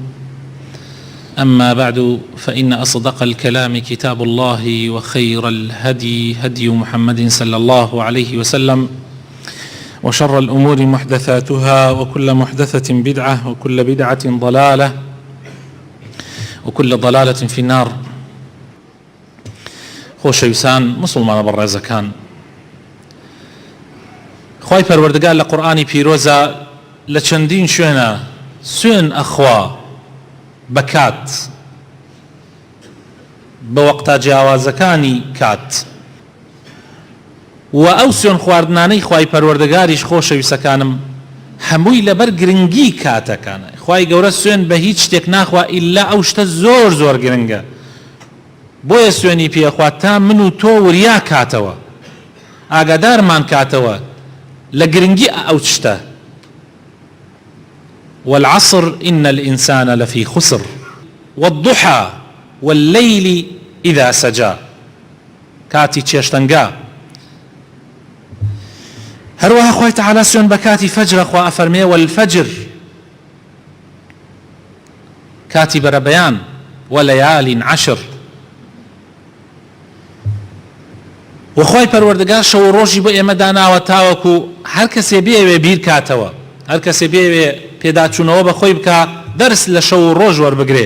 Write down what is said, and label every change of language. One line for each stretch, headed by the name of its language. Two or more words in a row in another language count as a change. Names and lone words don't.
Arabic: أما بعد، فإن أصدق الكلام كتاب الله، وخير الهدي هدي محمد صلى الله عليه وسلم، وشر الأمور محدثاتها، وكل محدثة بدعة، وكل بدعة ضلالة، وكل ضلالة في النار.
Central Kurdish: خۆشەویستان مسلمانە بەڕێزەکان، خوای پەروەردگار لە قورئانی پیرۆزە لە چەندین شوێنە سوێن ئەخوا بە کات، بە وەقتە جیاوازەکانی کات، و ئەو سوێن خواردنانەی خوای پەروەردگاریش خۆشەویستەکانم هەمووی لەبەر گرنگی کاتەکانە. خوای گەورە سوێن بە هیچ شتێک ناخوا ئیلا ئەو شتە زۆر زۆر گرنگە، بۆیە سوێنی پێخوا تا من و تۆ وریا کاتەوە، ئاگادارمان کاتەوە لە گرنگی ئەو شتە.
Arabic: والعصر إن الإنسان لفي خسر والضحى والليل إذا سجى.
Central Kurdish: كاتي چێشتەنگا هەروەها خوای تەعالا سوێن بە کاتی فەجرە. خوا ئەفەرمێ والفەجر، کاتی بەرەبەیان،
Arabic: وەلەیالین عەشر.
Central Kurdish: وخوای پەروەردگار شەو ڕۆژی بۆ ئێمە داناوە تاوەکو هەر کەسێ بێوێ بیر کاتەوە، هەر کەسێ بێوێ پێداچوونەوە بەخۆی بکە، دەرس لە شەو ڕۆژ وەربگرێ.